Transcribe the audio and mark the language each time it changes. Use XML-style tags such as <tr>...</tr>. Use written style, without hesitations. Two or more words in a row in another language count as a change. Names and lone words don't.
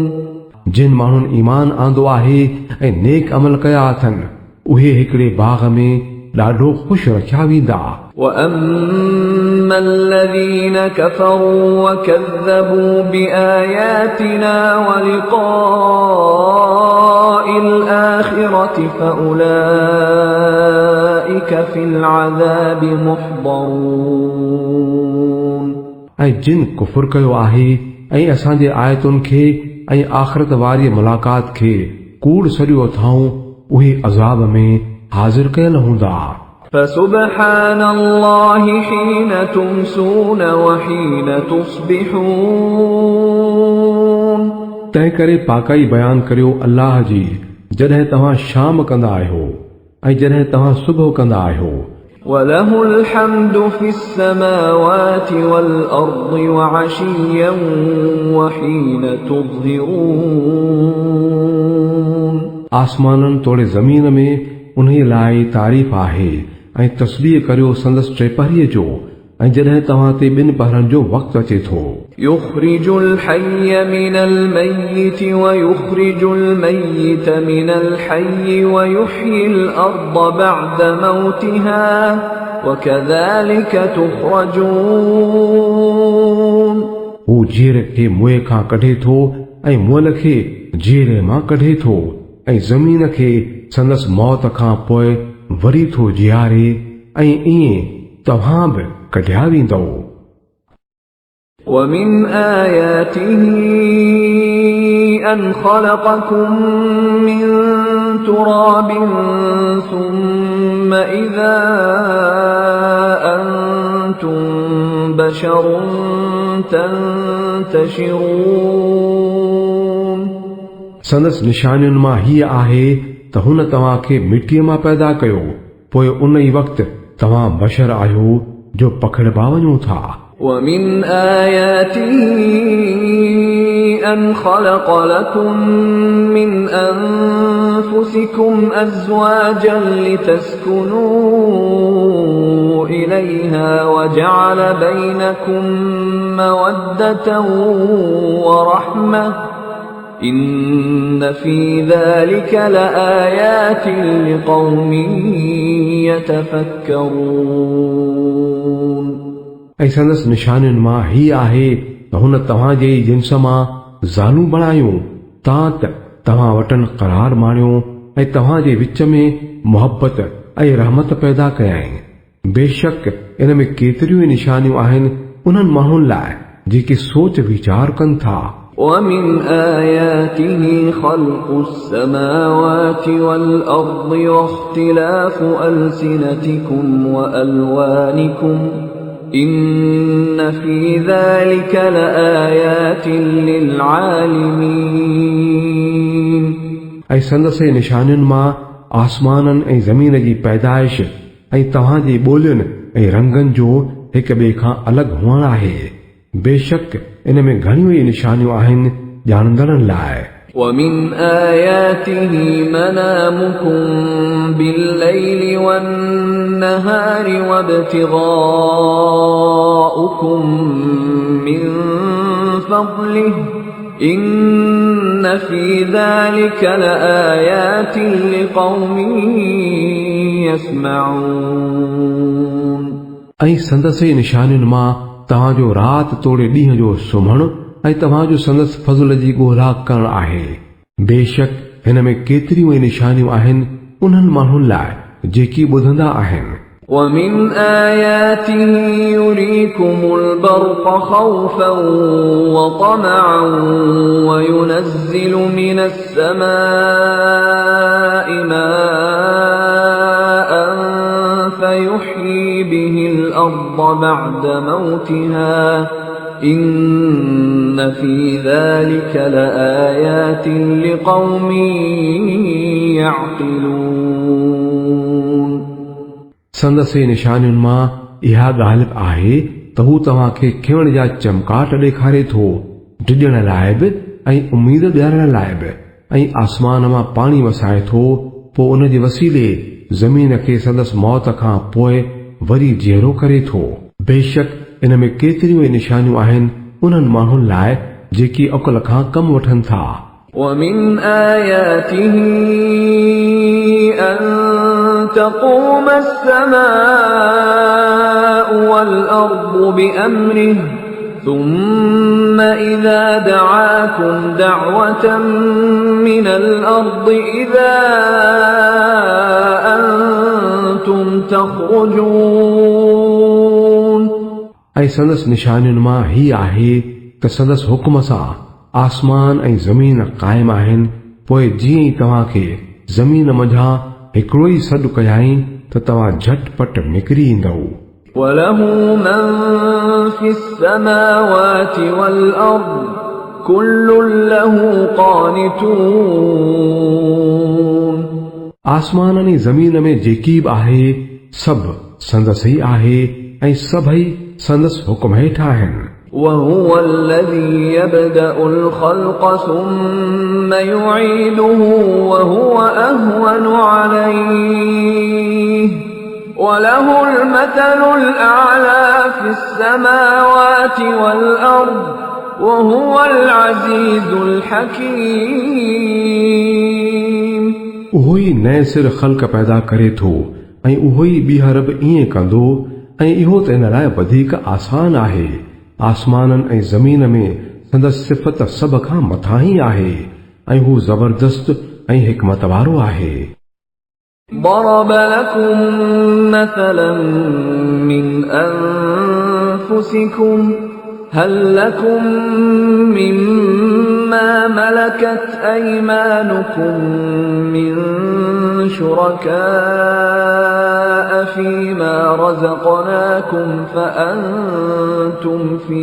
<sd>जिन माण्हुनि ईमान आंदो आहे ऐं नेक अमल कया अथनि उहे हिकिड़े बाग़ में ॾाढो ख़ुशि रखिया वेंदा</sd> <ar>وأما الذين كفروا وكذبوا بآياتنا ولقاء الآخرة فأولئك في العذاب محضرون</ar> <sd>ऐं जिन कुफुर कयो आहे ऐं असांजे आयतुनि खे ऐं आख़िरत वारी मुलाक़ात खे कूड़ सॼो अथाऊं उहे अज़ाब में हाज़िर कयल हूंदा</sd> <ar>فسبحان الله حين تمسون وحين تصبحون</ar> <sd>तंहिं करे पाकाई बयान करियो अल्लाह जी जॾहिं तव्हां शाम कंदा आहियो ऐं जॾहिं तव्हां सुबुह कंदा आहियो</sd> <ar>وله الحمد في السماوات والأرض وعشيا وحين تظهرون</ar> <sd>आसमाननि तोड़े ज़मीन में उन्हीअ लाइ तारीफ़ आहे ऐं तस्बीह करियो संदसि टेपहरीअ जो ऐं जॾहिं तव्हां ते ॿिनि पहरनि जो वक़्तु अचे थो</sd> <ar>يخرج الحي من الميت ويخرج الميت من الحي ويحيي الأرض بعد موتها وكذلك تخرجون</ar> <sd>हू जीर खे मुए खां कढे थो ऐं मुअल खे जीरे मां कढे थो ऐं ज़मीन खे संदसि मौत खां पोइ वरी थो जीआरे ऐं ईअं तव्हां बि कढिया वेंदव</sd> <ar>ومن آياته أن خلقكم من تراب ثم إذا أنتم بشر تنتشرون</ar> <sd>संदसि निशानियुनि मां हीअ आहे त हुन तव्हां खे मिटीअ मां पैदा कयो पोइ उन ई वक़्तु तव्हां बशर आहियो जो पखिड़िबा वञो था</sd> <ar>ومن آياته أن خلق لكم من أنفسكم أزواجا لتسكنوا إليها وجعل بينكم مودة ورحمة إن في ذلك لآيات لقوم يتفكرون</ar> <sd>ऐं संदसि निशानियुनि मां हीअ आहे त हुन तव्हांजे जिन्स मां ज़ालूं बणायूं तां त तव्हां वटनि क़रार माणियो ऐं तव्हांजे विच में मुहबत ऐं रहमत पैदा कयाईं बेशक इन में केतिरियूं ई निशानियूं आहिनि उन्हनि माण्हुनि लाइ जेके सोच वीचार कनि था</sd> <ar>ومن آياته خلق السماوات والأرض واختلاف ألسنتكم وألوانكم إن في ذلك لآيات للعالمين</ar> <sd>ऐं संदसि निशानियुनि मां आसमाननि ऐं ज़मीन जी पैदाइश ऐं तव्हांजी ॿोलियुनि ऐं रंगनि जो हिक ॿिए खां अलॻि हुअण आहे। बेशक इन में घणियूं ई निशानियूं आहिनि ॼाणंदड़नि लाइ।</sd> <ar>ومن آياته منامكم بالليل والنهار وابتغاؤكم من فضله إن في ذلك لآيات لقوم يسمعون</ar> <sd>ऐं संदसि निशानियुनि मां तव्हांजो राति तोड़े ॾींहं जो सुम्हणु ऐं तव्हांजो संदसि फज़ल जी ॻोल्हा करणु आहे। बेशक हिन में केतिरियूं ई निशानियूं आहिनि उन्हनि माण्हुनि लाइ जेकी ॿुधंदा आहिनि।</sd> <ar>ومن آياته يريكم البرق خوفا وطمعا وينزل من السماء ماء فيحيي به الأرض بعد موتها إن في ذلك لآيات لقوم يعقلون</ar> <sd>संदसि निशानियुनि मां इहा ॻाल्हि आहे त हू तव्हांखे खिवण जा चमकाट ॾेखारे थो, डिॼण लाइ बि ऐं उमीद ॾियारण लाइ बि, ऐं आसमान मां पाणी वसाए थो, पोइ उन जे वसीले ज़मीन खे संदसि मौत खां पोइ वरी जीअरो करे थो। बेशक इन में केतिरियूं ई निशानियूं आहिनि उन्हनि माण्हुनि लाइ जेकी अक़ुल खां कमु वठनि था।</sd> <ar>ومن آياته أن تقوم السماء والأرض بأمره ثم إذا دعاكم دعوة من الأرض إذا أنتم تخرجون</ar> <sd>ऐं संदसि निशानियुनि मां ही आहे त संदसि हुकुम सां आसमान ऐं ज़मीन क़ाइम आहिनि, पोइ जीअं ई तव्हांखे ज़मीन मंझां हिकिड़ो ई सॾु कयाई त तव्हां झटपट निकिरी ईंदव।</sd> <ar>وله من في السماوات والأرض كل له قانتون</ar> <sd>आसमाननि ऐं ज़मीन में जेकी बि आहे सभु संदसि ई आहे ऐं सभई संदसि हुकुम हेठि आहिनि।</sd> <ar>وهو الذي يبدأ الخلق ثم يعيده وهو أهون عليه وله المثل الأعلى في السماوات والأرض وهو العزيز الحكيم</ar> <sd>उहो ई नए सिर ख़ल्क़ पैदा करे थो ऐं उहो ई ॿीहर बि ईअं कंदो ऐं इहो त इन लाइ वधीक आसान आहे। आसमाननि ऐं ज़मीन में संदसि सिफ़त सभ खां मथां ई आहे ऐं हू ज़बरदस्त ऐं हिकमत वारो आहे।</sd> <ar>ضرب لكم مثلا من أنفسكم هل لكم مما ملكت أيمانكم من شركاء فيما رزقناكم فأنتم</ar>